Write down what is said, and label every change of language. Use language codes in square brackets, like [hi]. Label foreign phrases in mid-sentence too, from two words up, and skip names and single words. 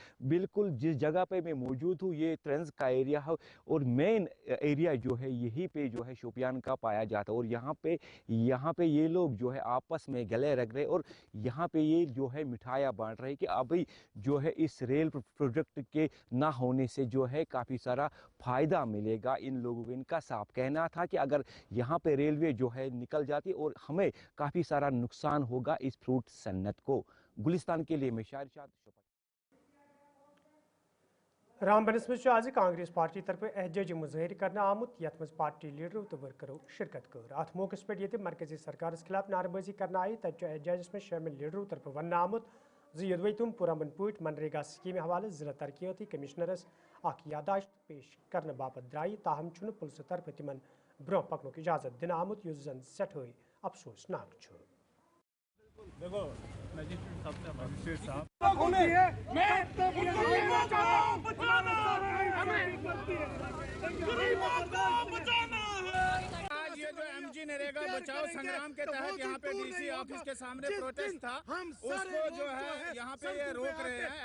[hi] बिल्कुल जिस जगह पे मैं मौजूद हूँ ये ट्रेंस का एरिया है और [en] main area [hi] जो है यहीं पे जो है शोपियान का पाया जाता है और यहाँ पे ये लोग जो है आपस में गले रख रहे और यहाँ पे ये जो है मिठाइयाँ बांट रहे कि अभी जो है इस [en] rail project [hi] के ना होने से जो है काफ़ी सारा फ़ायदा मिलेगा इन लोगों को। इनका साफ कहना था कि अगर यहाँ पे रेलवे जो है निकल जाती और हमें काफ़ी सारा नुकसान होगा इस फ्रूट सन्नत को। गुलिस्तान के लिए मैं शाहिद शाद। [ks] रामबनस में आज कांग्रेस पार्टी तरफ एहतजाजी मुजाहिर करना आमुत यथ मज पार्टी लीडरों तो वर्करों शिरकत कर। अत मौके पे ये मरकजी सरकार खिलाफ नारेबाजी करना आई तब एहतजाज में शामिल लीडरों तरफ वन आमुत जी तुम पुरमन पट मनरेगा स्कीम हवाले जिला तरक्याती कमिश्नरस यादाश्त पेश करने बाबत द्राई ताहम पुलिस तरफ तिमन ब्रोह पकन इजाजत दिन आमुत युस जन सठे अफसोसनाक। [hi] देखो मजिस्ट्रेट साहब आज ये जो एमजी नरेगा बचाओ संग्राम के तहत यहाँ पे [en] DC office [hi] के सामने प्रोटेस्ट था, उसको जो है यहाँ पे ये रोक रहे हैं।